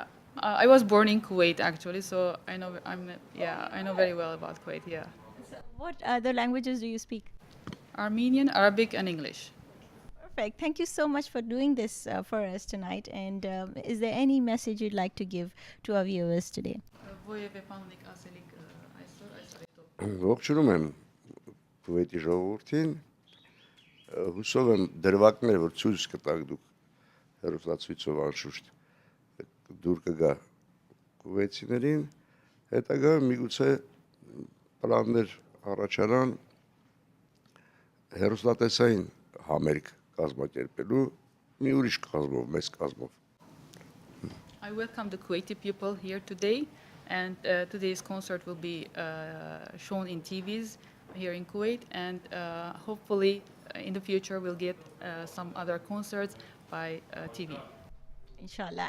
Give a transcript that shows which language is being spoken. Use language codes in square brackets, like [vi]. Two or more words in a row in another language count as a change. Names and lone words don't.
[en] I was born in Kuwait, actually, so I know I know very well about Kuwait. Yeah. So What other languages do you speak? Armenian, Arabic, and English. Perfect. Thank you so much for doing this for us tonight. And is there any message you'd like to give to our viewers today? [hy] Ողջունում եմ Kuwait-ի ժողովրդին։ Հուսով եմ դրվագներ, որ ցույց կտաք դուք հեռուստացույցով անշուշտ դուր կգա Kuwait-ցիներին, հետագա միգուցե պլաններ առաջանան հեռուստատեսային համերգ կազմակերպելու մի ուրիշ կազմով, մեծ կազմով։ [en] I welcome the Kuwaiti people here today, and today's concert will be shown in TVs here in Kuwait, and hopefully in the future we'll get some other concerts by TV. [ar] Inshallah.